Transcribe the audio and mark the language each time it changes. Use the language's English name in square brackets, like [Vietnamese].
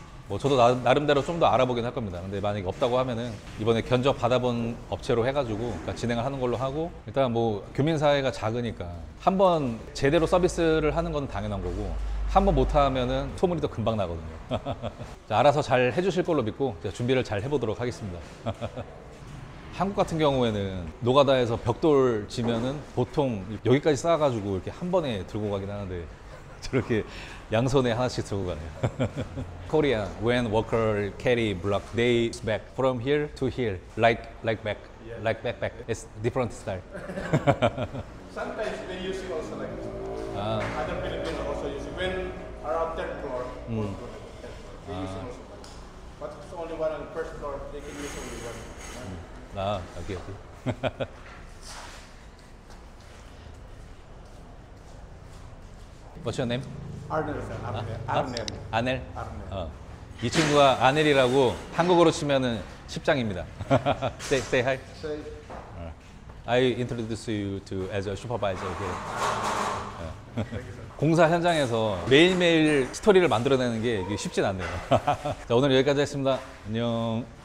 [Korean] 뭐 저도 나름대로 좀 더 알아보긴 할 겁니다. 근데 만약에 없다고 하면은 이번에 견적 받아본 업체로 해가지고 그러니까 진행을 하는 걸로 하고, 일단 뭐 교민사회가 작으니까 한번 제대로 서비스를 하는 건 당연한 거고, 한번 못하면은 소문이 더 금방 나거든요. 자, 알아서 잘 해주실 걸로 믿고 제가 준비를 잘 해보도록 하겠습니다. 한국 같은 경우에는 노가다에서 벽돌 지면은 보통 여기까지 쌓아가지고 이렇게 한 번에 들고 가긴 하는데 저렇게 양손에 하나씩 들고 가네요. [English] Korea, when worker carry block, they back from here to here, like back, like backpack. It's different style. Sometimes they use it also like other Filipinos also use it. When around third floor, fourth floor, they use it also. But it's only one on the first floor, they can use only one. [Korean] 아, 오케이, 오케이. [English] What's your name? Arnel, sir. Arnel. [Korean] 아넬? [English] Arnel. [Korean] 이 친구가 아넬이라고 한국어로 치면은 십장입니다. [English] say hi. So, I introduce you to as a supervisor here. [Korean] 공사 현장에서 매일매일 스토리를 만들어내는 게 이게 쉽진 않네요. 자, 오늘 여기까지 하겠습니다. 안녕.